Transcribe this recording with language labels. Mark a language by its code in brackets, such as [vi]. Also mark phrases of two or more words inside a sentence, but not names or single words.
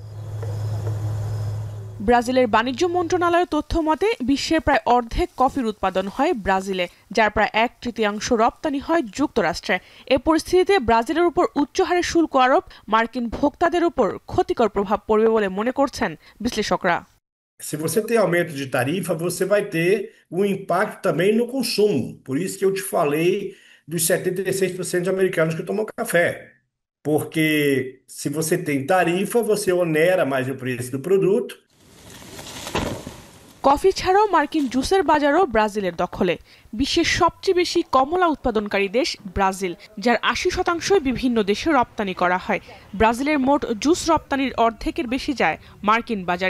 [bn] ব্রাজিলের বাণিজ্য মন্ত্রণালয়ের তথ্য মতে বিশ্বের প্রায় অর্ধেক কফির উৎপাদন হয় ব্রাজিলে, যার প্রায় 1/3 রপ্তানি হয় যুক্তরাষ্ট্রে। এ পরিস্থিতিতে ব্রাজিলের উপর উচ্চ হারে শুল্ক আরোপ মার্কিন ভোক্তাদের উপর ক্ষতিকর প্রভাব পড়বে বলে মনে করছেন বিশ্লেষকরা। [pt] Se você tem aumento de tarifa, você vai ter um impacto também no consumo. Por isso que eu te falei dos 76% de americanos que tomam café. Porque se você tem tarifa, você onera mais o preço do produto. [bn] কফি ছাড়াও মার্কিন জুসের বাজারও ব্রাজিলের দখলে। বিশ্বের সবচেয়ে বেশি কমলা উৎপাদনকারী দেশ ব্রাজিল, যার 80% বিভিন্ন দেশে রপ্তানি করা হয়। ব্রাজিলের মোট জুস রপ্তানির অর্ধেকের বেশি যায় মার্কিন বাজারে।